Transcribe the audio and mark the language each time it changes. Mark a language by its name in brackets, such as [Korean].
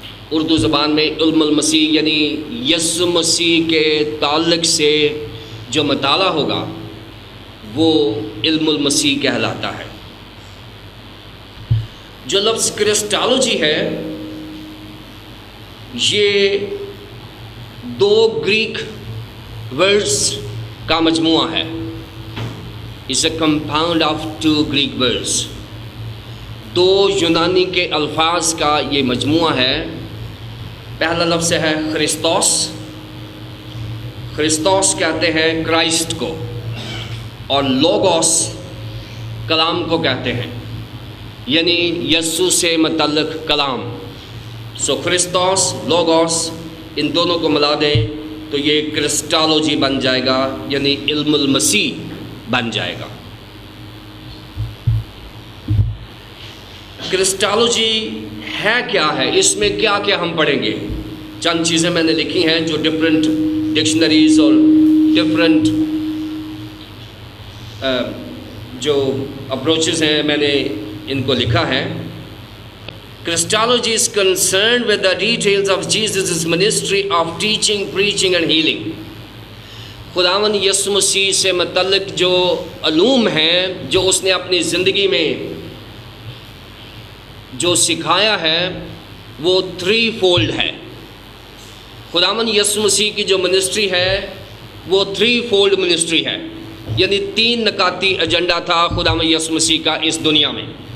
[Urdu] اردو زبان میں علم المسیح یعنی یسوع مسیح کے تعلق سے جو مطالعہ ہوگا وہ علم المسیح کہلاتا ہے. جو لفظ کرسٹالوجی ہے یہ 2 گریک ورڈز کا مجموعہ ہے. [English] It's a compound of 2 Greek words. [Urdu] 2 یونانی کے الفاظ کا یہ مجموعہ ہے. پہلا لفظ ہے خرستوس. خرستوس کہتے ہیں کرائسٹ کو، اور لوگوس کلام کو کہتے ہیں، یعنی یسوع سے متعلق کلام. سو خرستوس، لوگوس، ان دونوں کو ملا دیں تو یہ کرسٹالوجی بن جائے گا، یعنی علم المسیح بن جائے گا. کرسٹالوجی ہے کیا ہے؟ اس میں کیا کیا ہم پڑھیں گے؟ چند چیزیں میں نے لکھی ہیں جو ڈفرینٹ ڈکشنریز اور ڈفرینٹ جو اپروچز ہیں میں نے ان کو لکھا ہے. [English] Christology is concerned with the details of Jesus' ministry of teaching, preaching and healing. [Urdu] خداوند یسوع مسیح سے متعلق جو علوم ہیں جو اس نے اپنی زندگی میں جو سکھایا ہے وہ 3 فولڈ ہے. خداوند یسوع مسیح کی جو منسٹری ہے وہ 3 فولڈ منسٹری ہے، یعنی 3 نکاتی ایجنڈا تھا خداوند یسوع مسیح کا اس دنیا میں.